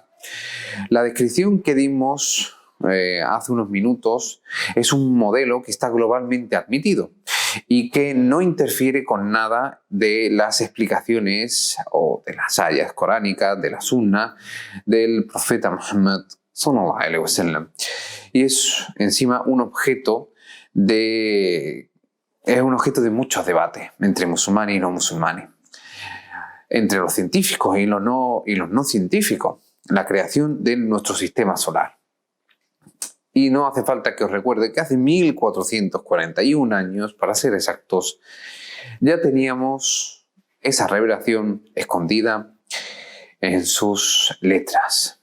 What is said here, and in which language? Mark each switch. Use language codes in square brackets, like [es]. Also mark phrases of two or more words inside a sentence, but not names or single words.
[es] La descripción que dimos hace unos minutos es un modelo que está globalmente admitido y que no interfiere con nada de las explicaciones o de las ayas coránicas, de la sunna, del profeta Muhammad [ar] صلى الله عليه وسلم. [es] Y es encima un objeto de muchos debates entre musulmanes y no musulmanes, entre los científicos y los no científicos, la creación de nuestro sistema solar. Y no hace falta que os recuerde que hace 1441 años, para ser exactos, ya teníamos esa revelación escondida en sus letras.